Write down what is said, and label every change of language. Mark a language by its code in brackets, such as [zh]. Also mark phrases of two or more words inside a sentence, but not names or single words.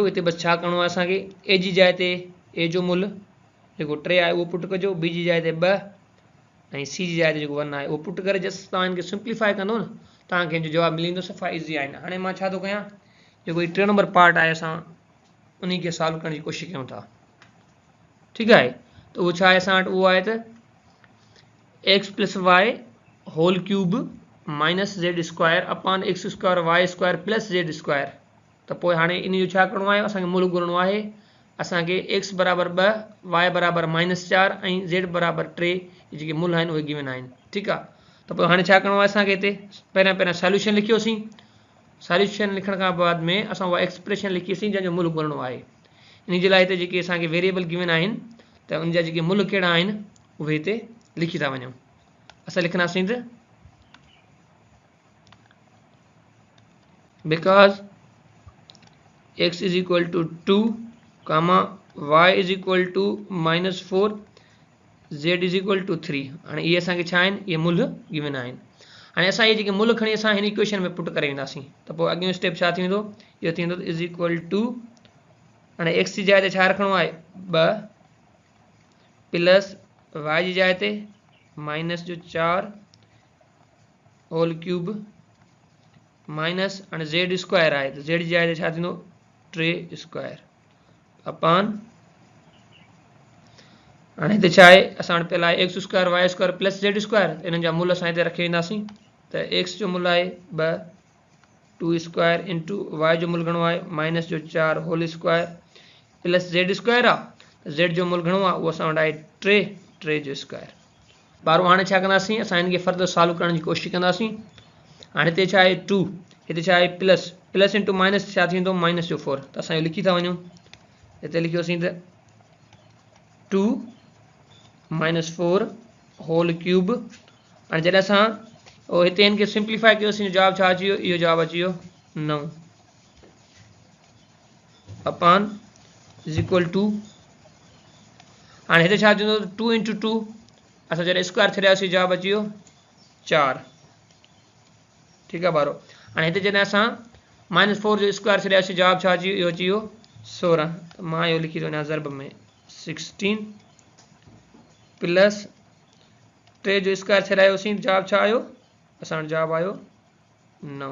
[sd] हिते बसि छा करिणो आहे असांखे ए जी जाइ ते ए जो मुल जेको 3 आहे उहो पुट कजो बी जी जाइ ते 2 ऐं सी जी जाइ ते जेको 1 आहे उहो पुट करे जस्ट तव्हां हिनखे सिंप्लीफाई कंदो न तव्हांखे हिन जो जवाबु मिली वेंदो। सफ़ा इज़ी आहे। हाणे मां छा थो कयां जेको हीउ 3 [en] number part [sd] आहे असां उन खे सॉल्व करण जी कोशिशि कयूं था। ठीकु आहे त उहो छा आहे असां वटि उहो आहे त x + y [en] whole cube [sd] -z² अपॉन x² y² + z²। त पोइ हाणे इन जो छा करिणो आहे असांखे मुल ॻोल्हणो आहे। असांखे x बराबरि 2 y बराबरि -4 ऐं z बराबरि 3 जेके मुल आहिनि उहे गिवन आहिनि। ठीकु आहे तो पोइ हाणे छा करिणो आहे असांखे हिते पहिरियां सॉल्यूशन लिखियोसीं। सॉल्यूशन लिखण खां बाद में असां उहा एक्सप्रेशन लिखीसीं जंहिंजो मुल्ह ॻोल्हणो आहे। इन जे लाइ हिते जेके असांखे वेरिएबल गिवन आहिनि त उन जा जेके मुल्ह कहिड़ा आहिनि उहे हिते लिखी था वञूं। [en] असां लिखंदासीं त because x is equal to 2 comma y is equal to -4 z is equal to 3. [sd] हाणे इहे असांखे छा आहिनि, इहे मुल्ह गिवन आहिनि। हाणे असां इहे जेके मुल्ह खणी असां हिन इक्वेशन में पुट करे वेंदासीं त पोइ अॻियों स्टेप छा थींदो, इहो थींदो [en] is equal to [sd] हाणे x जी जाइ ते छा रखिणो आहे 2 प्लस y जी जाइ ते -4 [en] whole cube minus [sd] हाणे z स्क्वायर आहे त z जी जाइ ते छा थींदो [en] 3 square upon [sd] हाणे हिते छा आहे असां वटि पहिला आहे [en] x square y square plus z square. [sd] इन्हनि जा मुल्ह असां हिते रखी वेंदासीं त x जो मुल्ह आहे [en] 2 square into [sd] y जो मुल्ह घणो आहे -4 [en] whole square plus z square [sd] आहे। z जो मुल्ह घणो आहे उहो असां वटि आहे 3 जो स्क्वायर। ॿारहों हाणे छा कंदासीं, असां हिन खे [en] further solve [sd] करण जी कोशिशि कंदासीं। हाणे हिते छा आहे 2, हिते छा आहे [en] plus into minus [sd] छा थींदो -4। त असां इहो लिखी था वञूं। हिते लिखियोसीं त 2 -4 [en] whole cube. [sd] हाणे जॾहिं असां हिते हिन खे सिंप्लीफाई कयोसीं जवाबु छा अची वियो, इहो जवाबु अची वियो [en] 9 upon is equal to [sd] हाणे हिते छा थींदो 2 इंटू 2 असां जॾहिं स्क्वायर छॾियासीं जवाबु अची वियो 4। ठीकु आहे ॿारो। हाणे हिते जॾहिं असां -4 जो स्क्वायर छॾियासीं जवाबु छा अची वियो, इहो अची वियो 16। त मां इहो लिखी थो वञा ज़र्ब में 16 प्लस 3 जो स्क्वायर छॾायोसीं जवाबु छा आयो, असां वटि जवाबु आयो 9।